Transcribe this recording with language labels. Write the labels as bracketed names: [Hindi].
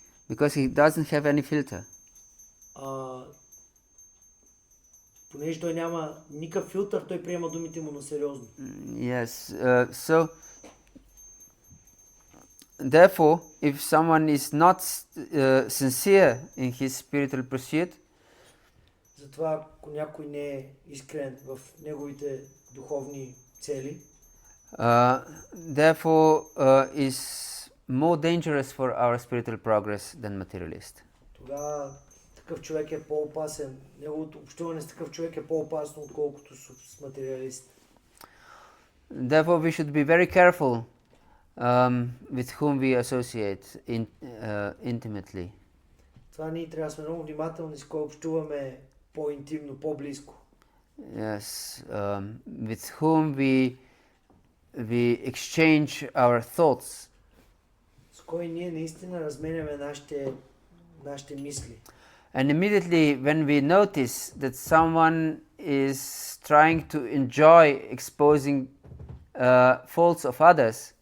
[English] Because he doesn't have any filter. [Bulgarian] Понеже той няма никакъв филтър, той приема думите му на сериозно. [English] Yes. So, therefore, if someone is not sincere in his spiritual pursuit, [Bulgarian] затова, ако някой не е искрен в неговите духовни цели, [English] therefore is more dangerous for our spiritual progress than materialist. [Bulgarian] Тогава такъв човек е по-опасен. Неговото общуване с такъв човек е по-опасно, отколкото с материалист. [English] Therefore, we should be very careful with whom we associate intimately. [Bulgarian] Това ние трябва да сме много внимателни с кой общуваме по-интимно, по-близко. [English] Yes, with whom we exchange our thoughts. [Bulgarian] С кой ние наистина разменяме нашите мисли. [English] And immediately when we notice that someone is trying to enjoy exposing faults of others,